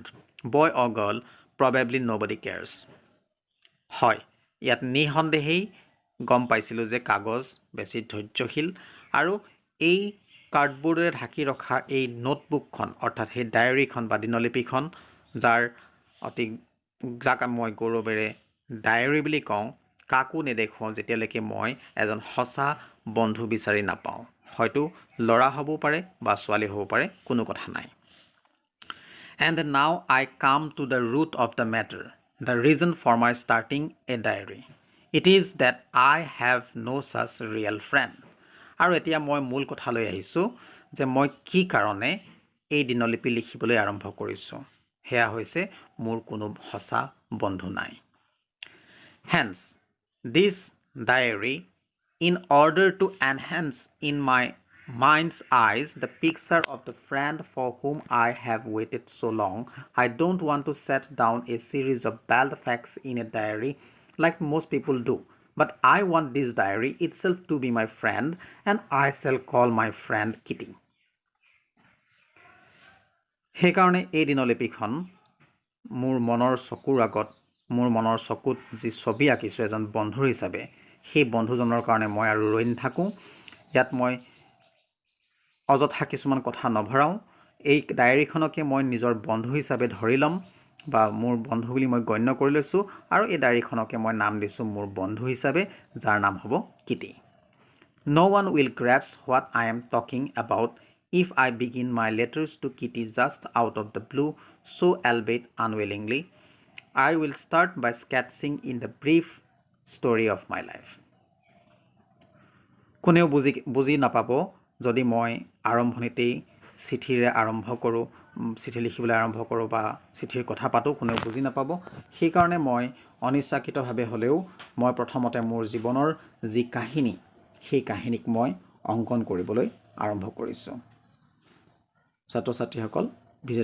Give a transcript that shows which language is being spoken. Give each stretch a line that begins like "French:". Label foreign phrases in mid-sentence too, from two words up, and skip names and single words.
English: Boy or girl, probably nobody cares.
Assamese: হয় ইয়াত নিঃসন্দেহেই গম পাইছিলোঁ যে কাগজ বেছি ধৈৰ্যশীল আৰু এই কাৰ্ডবোৰ্ডেৰে ঢাকি ৰখা এই নোটবুকখন অৰ্থাৎ সেই ডায়েৰীখন বা দিনলিপিখন যাক মই গৌৰৱেৰে ডায়েৰী বুলি কওঁ কাকো নেদেখুৱাওঁ যেতিয়ালৈকে মই এজন সঁচা বন্ধু বিচাৰি নাপাওঁ হয়তো ল'ৰা হ'ব পাৰে বা ছোৱালী হ'ব পাৰে কোনো কথা নাই
English: And now I come to the root of the matter, the reason for my starting a diary. It is that I have no such real friend.
Assamese: আৰু এতিয়া মই মূল কথালৈ আহিছোঁ যে মই কি কাৰণে এই দিনলিপি লিখিবলৈ আৰম্ভ কৰিছোঁ হেয়া হৈছে মোৰ কোনো সঁচা বন্ধু নাই
English: Hence, this diary, in order to enhance in my mind's eyes the picture of the friend for whom I have waited so long, I don't want to set down a series of bald facts in a diary like most people do. But I want this diary itself to be my friend, and I shall call my friend Kitty.
Assamese: সেইকাৰণে এই দিনলিপিখন মোৰ মনৰ চকুৰ আগত মোৰ মনৰ চকুত যি ছবি আঁকিছোঁ এজন বন্ধুৰ হিচাপে সেই বন্ধুজনৰ কাৰণে মই আৰু ৰৈ নাথাকোঁ ইয়াত মই অযথা কিছুমান কথা নভৰাওঁ এই ডায়েৰীখনকে মই নিজৰ বন্ধু হিচাপে ধৰি ল'ম বা মোৰ বন্ধু বুলি মই গণ্য কৰি লৈছোঁ আৰু এই ডায়েৰীখনকে মই নাম দিছোঁ মোৰ বন্ধু হিচাপে যাৰ নাম হ'ব কিটি
English: No one will grasp what I am talking about if I begin my letters to Kitty just out of the blue, so albeit unwillingly. I will start by sketching in the brief story of my life.
Assamese: কোনেও বুজি নাপাব যদি মই আৰম্ভণিতেই চিঠিৰে আৰম্ভ কৰোঁ চিঠি লিখিবলৈ আৰম্ভ কৰোঁ বা চিঠিৰ কথা পাতোঁ কোনেও বুজি নাপাব সেইকাৰণে মই অনিচ্ছাকৃতভাৱে হ'লেও মই প্ৰথমতে মোৰ জীৱনৰ যি কাহিনী সেই কাহিনীক মই অংকন কৰিবলৈ আৰম্ভ কৰিছোঁ ছাত্ৰ ছাত্ৰীসকল